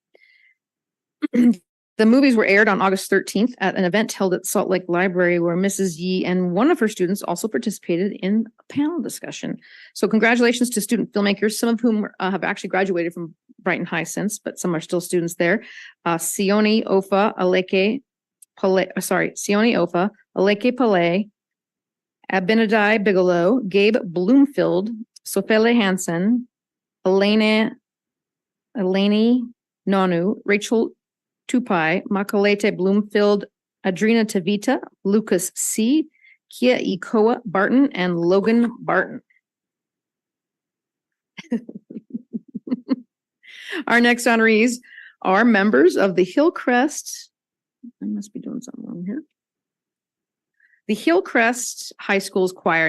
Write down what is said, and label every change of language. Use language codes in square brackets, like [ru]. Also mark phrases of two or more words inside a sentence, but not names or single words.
[en] The movies were aired on August 13th at an event held at Salt Lake Library, where Mrs. Yee and one of her students also participated in a panel discussion. So congratulations to student filmmakers, some of whom have actually graduated from Brighton High since, but some are still students there. Sione Ofa, Aleke Pale, Abinadai Bigelow, Gabe Bloomfield, Sofele Hansen, Eleni Nonu, Rachel Tupai, Makalete Bloomfield, Adrina Tavita, Lucas C., Kia Ikoa Barton, and Logan Barton. Our next honorees are members of the Hillcrest. I must be doing something wrong here. The Hillcrest High School's choir.